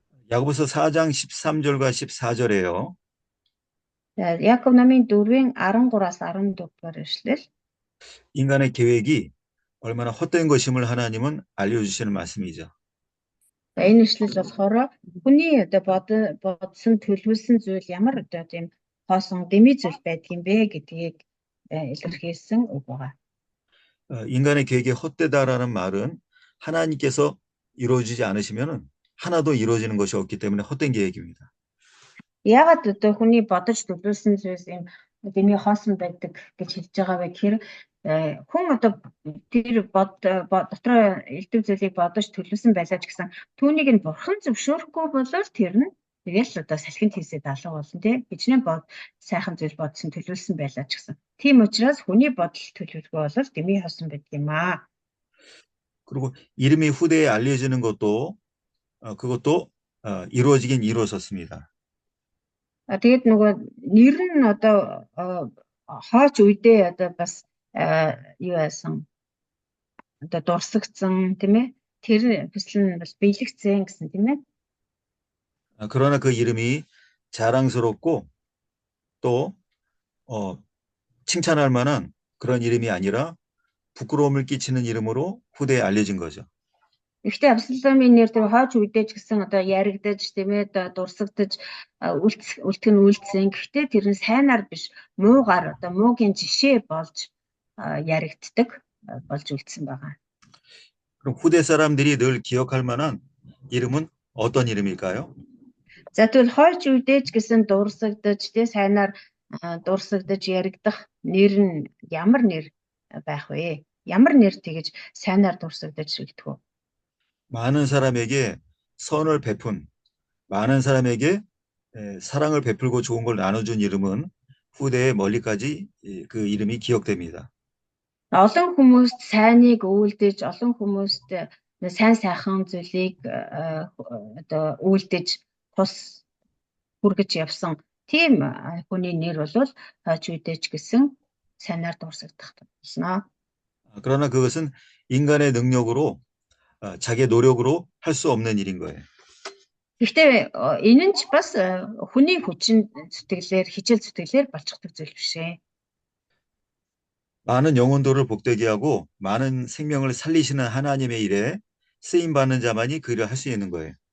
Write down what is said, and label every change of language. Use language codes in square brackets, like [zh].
[ko] 야고보서 4장 13절과 14절에요. [mn] Яков намын 4-ийн 13-аас 14-р эшлэл. [ko] 인간의 계획이 얼마나 헛된 것임을 하나님은 알려주시는 말씀이죠. [mn] Энэ эшлэл болохоор хүний одоо бодсон төлөвлөсөн зүйл ямар одоо тийм хоосон дэмий зүйл байдгийм бэ гэдгийг илэрхийлсэн үг байгаа. [ko] 인간의 계획이 헛되다라는 말은 하나님께서 이루어지지 않으시면은 하나도 이루어지는 것이 없기 때문에 헛된 계획입니다. [mn] Яагаад одоо хүний бодож төлөвлөсөн зүйлс юм дэмий хоосон байдаг гэж хэлж байгаа вэ гэхээр хүн одоо тэр дотроо элдв зүйлийг бодож төлөвлөсөн байлаа ч гэсэн түүнийг нь бурхан зөвшөөрөхгүй бол тэр нь Тэгэл одоо салхинд хийсэд алга болно тий. Хичнээн сайхан зүйл бодсон төлөвлөсөн байлаа ч гэсэн. Тийм учраас хүний бодол төлөвлөгөө бол дэмий хосон байдаг юм аа. [ko] 그리고 이름이 후대에 알려지는 것도 그것도 이루어지긴 이루어졌습니다. [mn] Тэгээд нөгөө нэр нь одоо хооч үедээ одоо бас юу яасан одоо дурсагдсан тийм ээ. Тэр хүсэл нь бас биелэгцэн гэсэн тийм ээ. [ko] 그러나 그 이름이 자랑스럽고 또 칭찬할 만한 그런 이름이 아니라 부끄러움을 끼치는 이름으로 후대에 알려진 거죠. [mn] Гэхдээ Авсаломын нэр тэр хойч үедээ ч гэсэн одоо яригдаж тийм ээ дурсагдаж үлдэх нь үлдсэн. Гэхдээ тэр нь сайнаар биш муугаар одоо муугийн жишээ болж яригддаг болж үлдсэн байгаа. [ko] 그럼 후대 사람들이 늘 기억할 만한 이름은 어떤 이름일까요? [mn] За тэгвэл хойч үедээ ч гэсэн дурсагдаж тийм сайнаар дурсагдаж яригдах нэр нь ямар нэр байх вэ? Ямар нэр тэгэж сайнаар дурсагдаж ирдэг вэ? [ko] 많은 사람에게 선을 베푼, 많은 사람에게 사랑을 베풀고 좋은 걸 나눠준 이름은 후대에 멀리까지 그 이름이 기억됩니다. [mn] Олон хүмүүст сайныг үйлдэж, олон хүмүүст сайн сайхан зүйлийг одоо үйлдэж тус хүргэж явсан тийм хүний нэр бол хойч үедээ ч гэсэн сайнаар дурсагдах болно. [ko] 그러나 그것은 인간의 능력으로 자기의 노력으로 할 수 없는 일인 거예요. [mn] Гэхдээ энэ нь ч бас хүний хүчин зүтгэлээр хичээл зүтгэлээр болчихдог зүйл биш ээ. [ko] 많은 영혼들을 복되게 하고 많은 생명을 살리시는 하나님의 일에 쓰임 받는 자만이 그 일을 할 수 있는 거예요.